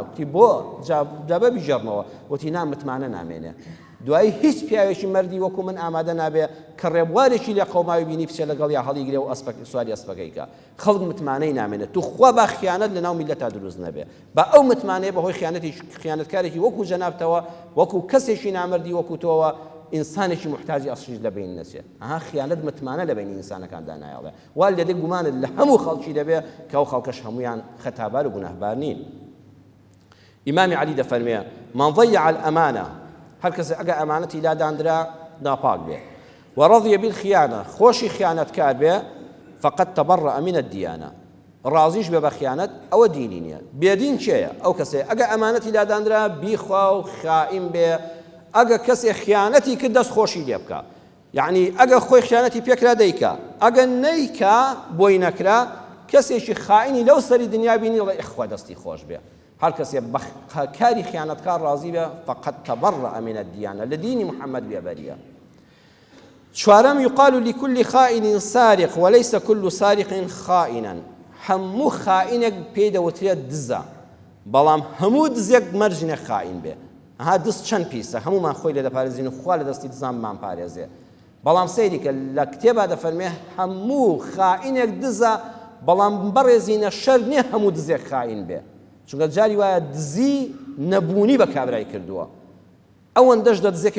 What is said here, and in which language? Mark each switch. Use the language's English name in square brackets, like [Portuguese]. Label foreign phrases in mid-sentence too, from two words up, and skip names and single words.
[Central Kurdish] وتی بۆ دەبە بیژێڕنەوە وتی متمانە نامێنێ دوایی هیچ پیاوێکی مردی وەکو من ئامادە نابێ کە ڕێبوارێکی لە قەوماوی بینی بچێ لەگەڵ یا هەڵیگرێ و سواری ئەسپەکەیکە خەڵک متمانەی نامێنێت تو خوا با خیانەت لەناو میلەتا دروست نەبێ با ئەو متمانەیە بەهۆی خیانەتکارێکی وەکو جەنابتەوە وەکو کەسێکی نامردی وەکو تۆوە ئینسانێکی محتاجی ئەسریش لە بین نەچێت ئەها خیانەت متمانە لە بینی ئینسانەکاندا نایڵێ وا لێدێ گومانت لە هەموو خەڵکی دەبێ کە ئەو خەڵکەش هەمویان خەتابار و گوناهبار نین ئیمامی عەلی دەفەرمێ [Arabic] من ضيع الأمانة [Central Kurdish] هەر کەس ئەگە ئەمانەتی لاداندرا ناپاک بێ [Arabic] وەڕەضیە بالخیانە [Central Kurdish] خۆشی خیانەتکار بێ [Arabic] فقد تبرأ من الديانة [Central Kurdish] ڕازیش بێ بە خیانەت ئەوە دینی نییە بێدین کێیە ئەو کەسێ ئەگە ئەمانەتی لاداندرا بیخوا و خائین بێ ئەگە کەسێ خیانەتی کرد دەست خۆشی لێ بکە یعنی ئەگە خۆی خیانەتی پێکرا دەیکا ئەگە نەیکا بۆی نەکرا کەسێکی خائینی لەو سەری دنیا بینی دەڵێ ئەخوا دەستی خۆش بێ هەر کەسێ کاری خیانەتکار ڕازی بێ [Arabic] فقد تبرأ من الديانة [Central Kurdish] لە دینی محەممەد بێبەریە چوارەم [Arabic] يقال لكل خائن سارق وليس كل سارق خائنا [Central Kurdish] هەموو خائنێک پێی دەوترێت دزە بەڵام هەموو دزێک مەرجنە خائین بێ ها دست چەند پیسە هەمومان خۆی لێ دەپارێزین و خوا لە دەستی دزانمان پارێزێ بەڵام سەیریکە لە کتێبا دەفەرمێ هەموو خائنێک دزە بەڵام بەڕێزینە شەر نییە هەموو دزێک خائین بێ چونکە جاری وایە دزی نەبوونی بە کابرای کردووە ئەوەندەش دەدزێکە